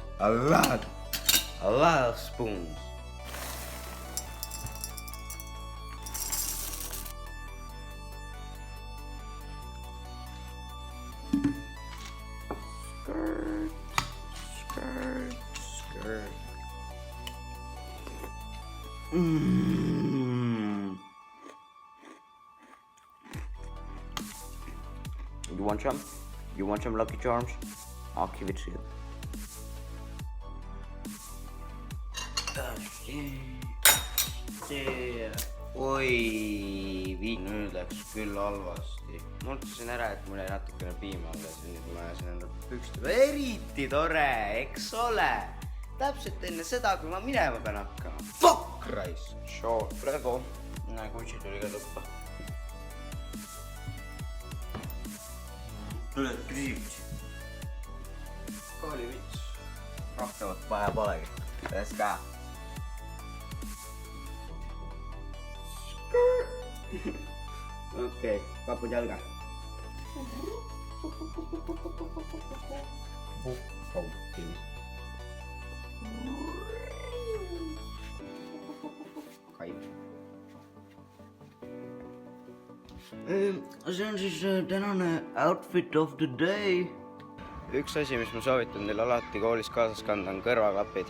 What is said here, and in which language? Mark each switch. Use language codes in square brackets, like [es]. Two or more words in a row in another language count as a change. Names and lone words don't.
[en] A lot of spoons. Skirt. You want some? You want some Lucky Charms? I'll give it to you. [et] Oi, nüüd läks küll halvasti. Mõtlesin ära, et mul jäi natukene piima alles ja nüüd ma ajasin enda pükstega. Eriti tore, eks ole? Täpselt enne seda, kui ma minema pean hakkama. Fuck, raisk! Short, praegu. Näe, kutsi tuli ka tuppa. Tuled küsimusi. Koolivits. Rohkemat vaja polegi. [en] Let's go. [et] Okei, kapud jalga. See on siis tänane [en] outfit of the day. [et] Üks asi, mis ma soovitan teil alati koolis kaasas kanda, on kõrvaklapid.